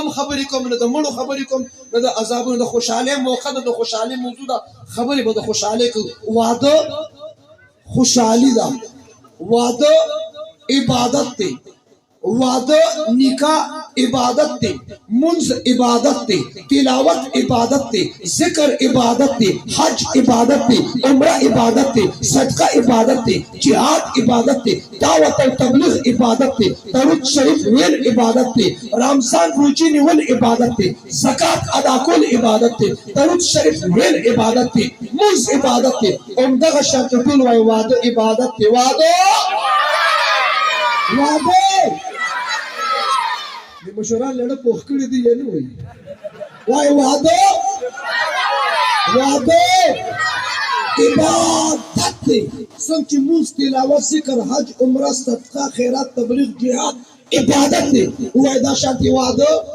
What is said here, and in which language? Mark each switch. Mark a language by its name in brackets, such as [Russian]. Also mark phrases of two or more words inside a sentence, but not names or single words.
[Pashto] خبرې کوم نه د مړو خبرې کوم نه د عذابونو د خوشحالۍ موقع ده د خوشحالۍ موضوع ده خبرې به د خوشحالۍ کوو واده خوشحالي ده واده عبادت دی واده نکاح عبادت دی منز عبادت دی تلاوت عبادت دی ذکر عبادت دی حج عبادت دی عمرہ عبادت دی صدقہ عبادت دی جہاد عبادت دی دعوت و تبلیغ عبادت دی درود شریف ویل عبادت دی رمضان روزی نیول عبادت دی زکات ادا کول عبادت دی درود شریف ویل عبادت دی منز عبادت دی عمدغه شرط ټول وای واده عبادت دی واده د مشوران لړه پوخ کړي دي یا نه وایي وای واده عبادت دی څنګه چې مونځ تلاوت ذکر حج عمره صدقه خیرات تبلیغ جهاد عبادت دی وای دا شانتي واده